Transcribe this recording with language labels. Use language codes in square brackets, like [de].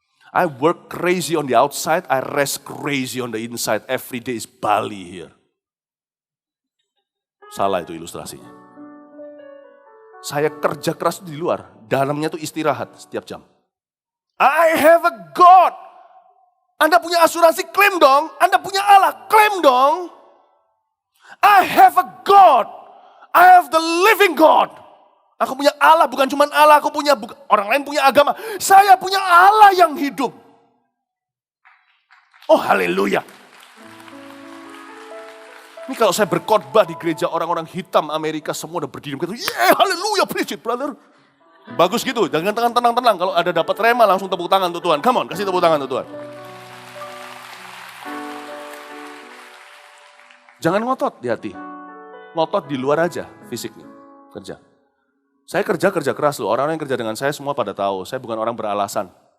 [en] I work crazy on the outside, I rest crazy on the inside. Every day is Bali here. [id] Salah itu ilustrasinya. Saya kerja keras di luar, dalamnya itu istirahat setiap jam. [en] I have a God. [id] Anda punya asuransi, klaim dong. Anda punya Allah, klaim dong. [en] I have a God. I have the living God. [id] Aku punya Allah, bukan cuma Allah. Orang lain punya agama. Saya punya Allah yang hidup. Oh haleluya. Ini kalau saya berkhotbah di gereja orang-orang hitam Amerika, semua udah berdiri. [en] Yeah, haleluya, preach it brother. [id] Bagus gitu, jangan tenang-tenang. Kalau ada dapat rema langsung tepuk tangan untuk Tuhan. [en] Come on, [id] kasih tepuk tangan untuk Tuhan. Jangan ngotot di hati. Ngotot di luar aja fisiknya. Kerja. Saya kerja keras loh. Orang-orang yang kerja dengan saya semua pada tahu. Saya bukan orang beralasan.